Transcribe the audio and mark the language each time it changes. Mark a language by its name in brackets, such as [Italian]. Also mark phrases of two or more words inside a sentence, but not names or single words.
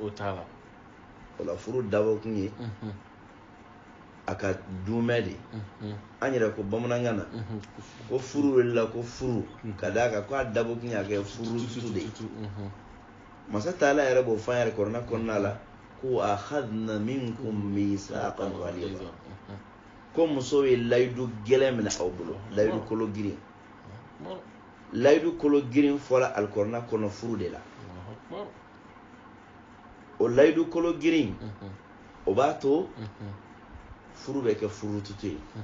[Bambara] O la furu dabɔkun ye a ka dunmɛ de. An yɛrɛ ko bamanankan na ko furu welela ko furu ka d'a kan ko a dabɔkun ye a kɛ furu tutu de ye. Masa Taala yɛrɛ b'o fɔ an yɛrɛ kɔrɔna kɔnɔna la ko [Arabic] أخذن منكم ميثاقا غليظا. [Bambara] Ko musow ye layidu gɛlɛn minɛ aw bolo layidu kolo girin. Layidu kolo girin fɔra alikɔrɔna kɔnɔ furu de la. O layidu kolo girin o b'a to furu bɛ kɛ furu tutu ye.